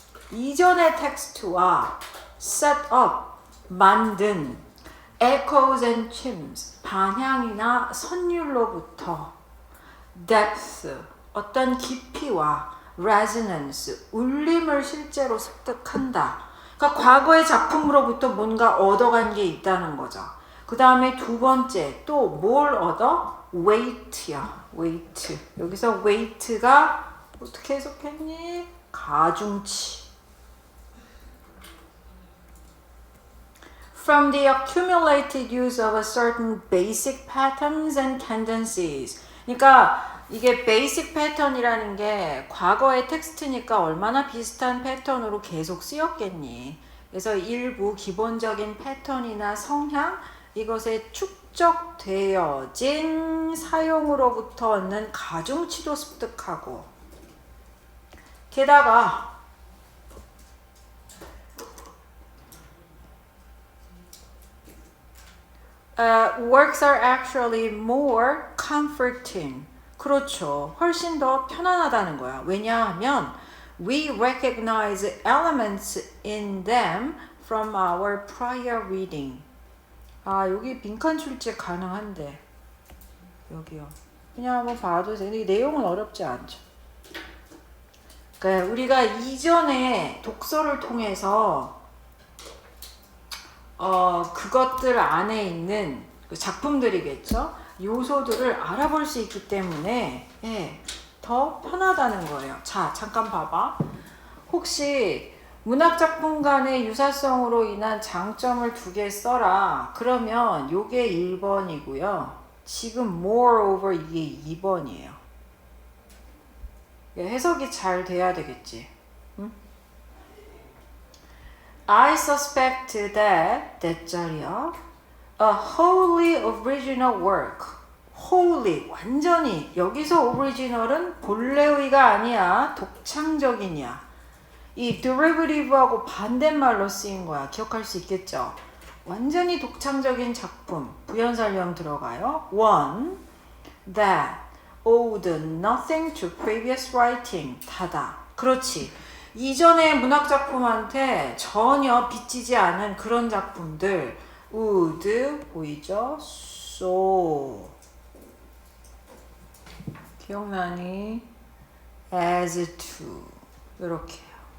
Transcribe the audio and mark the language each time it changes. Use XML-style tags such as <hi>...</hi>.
<ko>이전의 텍스트와 set up, 만든 echoes and chimes, 반향이나 선율로부터 depth, 어떤 깊이와 resonance, 울림을 실제로 습득한다. 그러니까 과거의 작품으로부터 뭔가 얻어간 게 있다는 거죠. 그 다음에 두 번째, 또 뭘 얻어? weight야. weight. 여기서 weight가 어떻게 해석했니? 가중치.</ko> <en>From the accumulated use of a certain basic patterns and tendencies.</en> <ko>그러니까 이게 basic pattern이라는 게 과거의 텍스트니까 얼마나 비슷한 패턴으로 계속 쓰였겠니. 그래서 일부 기본적인 패턴이나 성향, 이것에 축적되어진 사용으로부터 얻는 가중치도 습득하고, 게다가</ko> <en>works are actually more comforting.</en> <ko>그렇죠. 훨씬 더 편안하다는 거야. 왜냐하면</ko> <en>we recognize elements in them from our prior reading.</en> <ko>여기 빈칸 출제 가능한데 여기요. 그냥 한번 봐도 돼요. 근데 내용은 어렵지 않죠. 그러니까 우리가 이전에 독서를 통해서 그것들 안에 있는 그 작품들이겠죠. 요소들을 알아볼 수 있기 때문에 더 편하다는 거예요. 자, 잠깐 봐봐. 혹시 문학작품 간의 유사성으로 인한 장점을 두 개 써라. 그러면 요게 1번이고요. 지금 moreover 이게 2번이에요. 해석이 잘 돼야 되겠지. 응?</ko> <en>I suspect that</en> <ko>대짜리야.</ko> <en>A wholly original work.</en> <ko>wholly 완전히. 여기서 original은 본래의가 아니야. 독창적이냐. 이 derivative하고 반대말로 쓰인 거야. 기억할 수 있겠죠? 완전히 독창적인 작품. 부연설명 들어가요.</ko> <en>One that owed nothing to previous writing.</en> <ko>닫아. 그렇지. 이전의 문학작품한테 전혀 빚지지 않은 그런 작품들. would 보이죠? so 기억나니? as to 이렇게요.</ko>